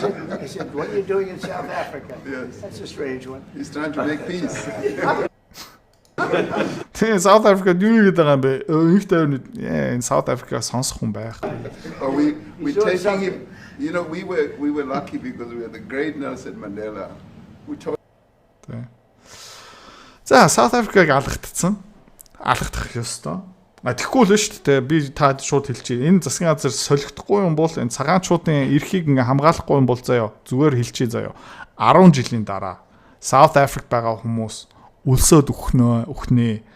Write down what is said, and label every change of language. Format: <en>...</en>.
<en>I said what are you doing in South Africa? Yes. That's a strange one. He's trying to make peace.</en> <mn>Тэгээ South Africa юу гэдэг юм бэ? Их тайвны энэ South Africa сонсох хүн байх.</mn> <en>We taking him. You know we were lucky because we had the great Nelson Mandela who told.</en> <mn>За South Africa-г алгадах ёстой. Тэгэхгүй л шүү дээ. Би таад шууд хэлчихье. Энэ засгийн газар солигдохгүй юм бол энэ цагаанчуудын эрхийг ингээ хамгаалахгүй юм бол заяа. Зүгээр хэлчихье заяа. 10 жилийн дараа South Africa байгаа хүмүүс үлсөөд үхнээ.</mn>